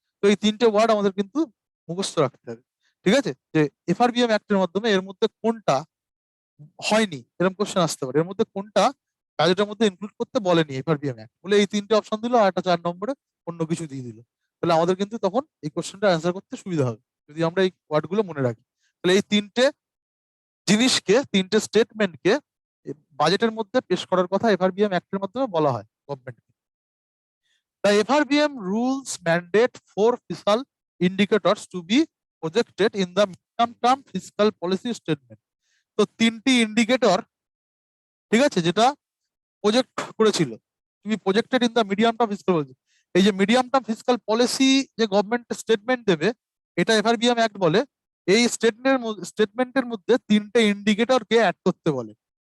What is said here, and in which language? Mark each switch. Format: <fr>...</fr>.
<bn>তো এই তিনটে ওয়ার্ড আমাদের কিন্তু মুখস্থ রাখতে হবে। ঠিক আছে, যে এফআরবিএম অ্যাক্টের মাধ্যমে এর মধ্যে কোনটা হয়নি, এরকম কোশ্চেন আসতে পারে, এর মধ্যে কোনটা বাজেটের মধ্যে ইনক্লুড করতে বলেনি এফআরবিএম অ্যাক্ট, বলে এই তিনটে অপশন দিল আর একটা 4 নম্বরে অন্য কিছু দিয়ে দিল। তাহলে আমাদের কিন্তু তখন এই কোশ্চেনটা অ্যান্সার করতে সুবিধা হবে যদি আমরা এই ওয়ার্ড গুলো মনে রাখি। তাহলে এই তিনটে জিনিসকে, তিনটে স্টেটমেন্টকে বাজেটের মধ্যে পেশ করার কথা এফআরবিএম অ্যাক্টের মাধ্যমে বলা হয় গভর্নমেন্টকে।</bn> <en>The FRBM rules mandate 4 fiscal indicators to be projected in the medium-term fiscal policy statement.</en> <bn>তো তিনটি ইন্ডিকেটর, ঠিক আছে, যেটা প্রজেক্ট করেছিল, তুমি</bn> <en>Projected in the medium term fiscal policy.</en> <bn>এই যে মিডিয়াম টার্ম ফিসকাল পলিসি যে গভর্নমেন্ট স্টেটমেন্ট দেবে, এটা এফআরবিএম অ্যাক্ট বলে এই স্টেটমেন্টের মধ্যে তিনটে ইন্ডিকেটরকে অ্যাড করতে বলে।</bn>